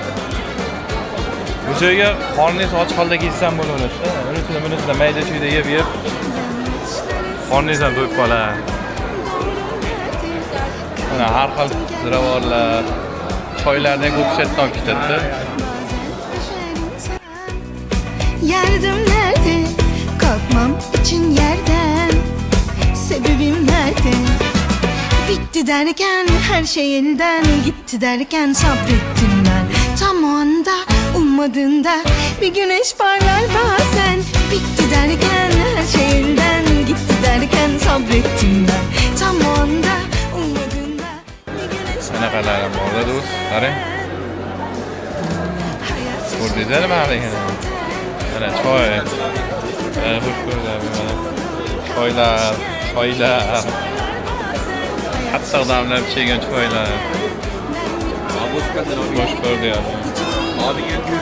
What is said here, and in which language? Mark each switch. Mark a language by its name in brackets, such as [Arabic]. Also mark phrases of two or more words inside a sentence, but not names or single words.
[Uzbek] Bu joyga qorningiz och holda kelsam bo'laveradi. Unisini mayda-chuyda yeb qorningiz ham to'yib qoladi. Mana har xil ziravorlar, choylardan ko'pchatdan olib ketadi. [Turkish] Yardım nerede? Kalkmam için yerden. Sebebim nerede? Bitti derken her şey elden gitti derken sabrettim ben. Tam o anda ummadığında bir güneş parlar bazen. Bitti derken her şey elden gitti derken sabrettim ben. Tam o anda ummadığında bir güneş [Uzbek] Anaqalar ham bor do'st, qarang. Ko'rdingizmi mana? Mana choy. Xush ko'rdim mana. Choylar. Hatto odamlar ichgan choylar. Xush ko'rdim. [Turkish] Abi gel